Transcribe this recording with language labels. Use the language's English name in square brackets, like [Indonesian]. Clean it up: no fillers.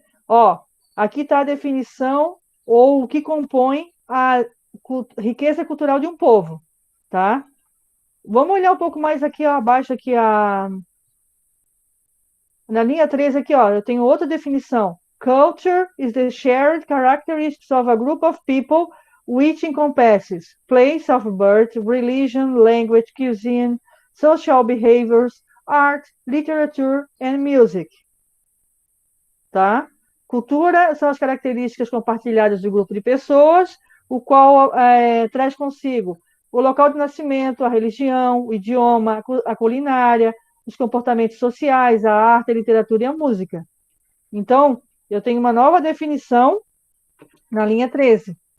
[Portuguese] Ó, aqui está a definição ou o que compõe a riqueza cultural de um povo, tá? Vamos olhar um pouco mais aqui, ó, abaixo, aqui, na linha 3 aqui, ó, eu tenho outra definição. [English] Culture is the shared characteristics of a group of people which encompasses place of birth, religion, language, cuisine, social behaviors, art, literature and music. [Portuguese] Tá? Cultura são as características compartilhadas do grupo de pessoas, o qual traz consigo o local de nascimento, a religião, o idioma, a culinária, os comportamentos sociais, a arte, a literatura e a música. Então, eu tenho uma nova definição na linha 13.